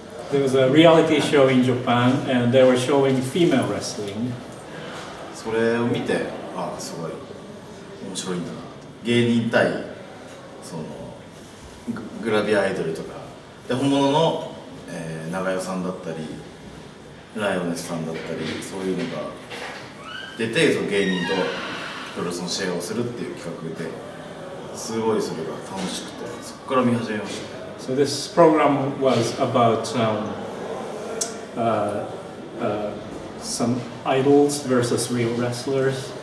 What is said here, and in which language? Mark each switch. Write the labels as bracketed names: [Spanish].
[English] There was a reality show in Japan and they were showing female wrestling. [Japanese] それを見て、すごい面白いんだなと。芸人対そのグラビアアイドルとかで、本物の、長代さんだったりライオネスさんだったり、そういうのが出て、その芸人とプロレスの試合をするっていう企画で、すごいそれが楽しくて、そこから見始めましたね。 [English] So this program was about some idols versus real wrestlers.